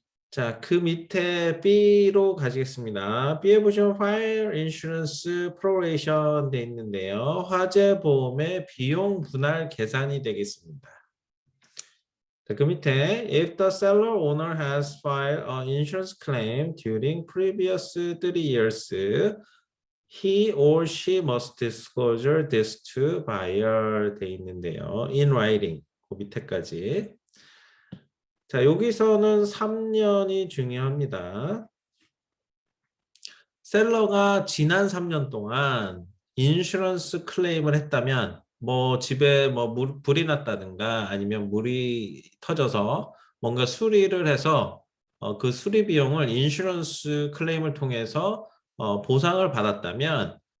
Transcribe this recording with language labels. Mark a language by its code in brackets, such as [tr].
[ko] 자, 그 밑에 B로 가시겠습니다. B에 보시면 Fire Insurance Proration 돼 있는데요. 화재 보험의 비용 분할 계산이 되겠습니다. 자, 그 밑에 [en] If the seller owner has filed an insurance claim during previous 3 years, he or she must disclose this to buyer [ko] 돼 있는데요. [en] In writing. [ko] 그 밑에까지. 자, 여기서는 3년이 중요합니다. 셀러가 지난 3년 동안 인슈런스 클레임을 했다면 뭐 집에 뭐 불이 났다든가 아니면 물이 터져서 뭔가 수리를 해서 그 수리 비용을 인슈런스 클레임을 통해서 보상을 받았다면